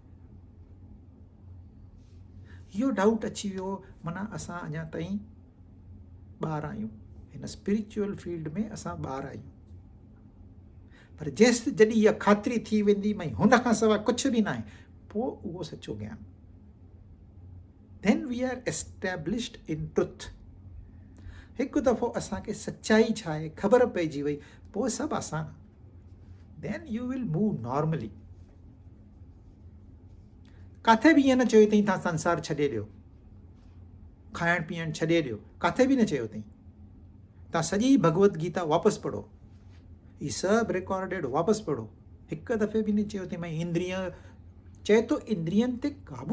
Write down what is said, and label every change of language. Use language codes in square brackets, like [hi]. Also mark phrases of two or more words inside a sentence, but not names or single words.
[sd] इहो डाउट अची वियो, माना असां अञा ताईं ॿार आहियूं। हिन [en] spiritual field [sd] में असां ॿार आहियूं। पर जॾहिं इहा ख़ातिरी थी वेंदी, भई हुन खां सवाइ कुझु बि न आहे, पोइ उहो सचो ज्ञान। [en] Then we are established in truth. [sd] हिकु दफ़ो असांखे सच्चाई छा आहे ख़बर पइजी वई, पोइ सभु आसान। [en] Then you will move normally. [sd] किथे बि ईअं न चयो अथई तव्हां संसार छॾे ॾियो, खाइण पीअण छॾे ॾियो, किथे बि न चयो अथई। तव्हां सॼी भगवत गीता वापसि पढ़ो, ही सभु रिकॉर्डेड वापसि पढ़ो। हिकु दफ़े बि न चयो अथई भई इंद्रिय, चए थो इंद्रियनि ते काबू।